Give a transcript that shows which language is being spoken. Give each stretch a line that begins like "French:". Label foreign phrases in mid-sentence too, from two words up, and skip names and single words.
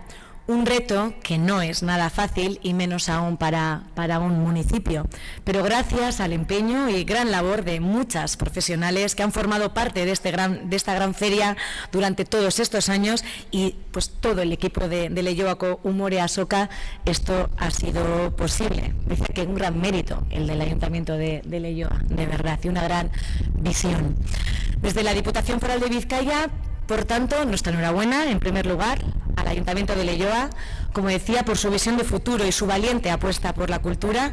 Spanish: Un reto que no es nada fácil y menos aún para un municipio, pero gracias al empeño y gran labor de muchas profesionales que han formado parte de esta gran feria durante todos estos años y todo el equipo de Leioako umore azoka, esto ha sido posible. Dice que un gran mérito el del Ayuntamiento de Leioa, de verdad, y una gran visión. Desde la Diputación Foral de Vizcaya, por tanto, nuestra enhorabuena, en primer lugar, al Ayuntamiento de Leioa, como decía, por su visión de futuro y su valiente apuesta por la cultura.